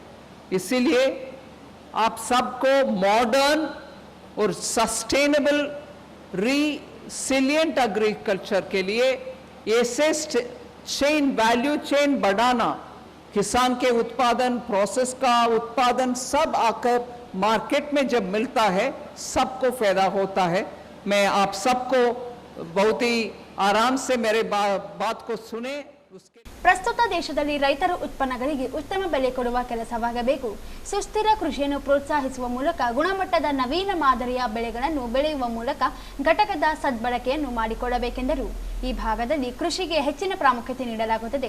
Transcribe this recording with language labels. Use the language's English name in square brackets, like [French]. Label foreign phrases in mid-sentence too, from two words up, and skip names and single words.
[Hindi] इसीलिए आप सबको मॉडर्न और [English] sustainable resilient agriculture [Hindi] के लिए ऐसे चेन, [English] value chain [Hindi] बढ़ाना, किसान के उत्पादन, प्रोसेस का उत्पादन सब आकर मार्केट में जब मिलता है सबको फायदा होता है. मैं आप सबको बहुत ही आराम से मेरे बात को सुने. उसके [Kannada] ಪ್ರಸ್ತುತ ದೇಶದಲ್ಲಿ ರೈತರ ಉತ್ಪನ್ನಗಳಿಗೆ ಉತ್ತಮ ಬೆಲೆ ಕೊಡುವ ಕೆಲಸವಾಗಬೇಕು. ಸುಸ್ಥಿರ ಕೃಷಿಯನ್ನು ಪ್ರೋತ್ಸಾಹಿಸುವ ಮೂಲಕ ಗುಣಮಟ್ಟದ ನವೀನ ಮಾದರಿಯ ಬೆಳೆಗಳನ್ನು ಬೆಳೆಯುವ ಮೂಲಕ ಘಟಕದ ಸದ್ಬಳಕೆಯನ್ನು ಮಾಡಿಕೊಳ್ಳಬೇಕೆಂದರು. ಈ ಭಾಗದಲ್ಲಿ ಕೃಷಿಗೆ ಹೆಚ್ಚಿನ ಪ್ರಾಮುಖ್ಯತೆ ನೀಡಲಾಗುತ್ತದೆ.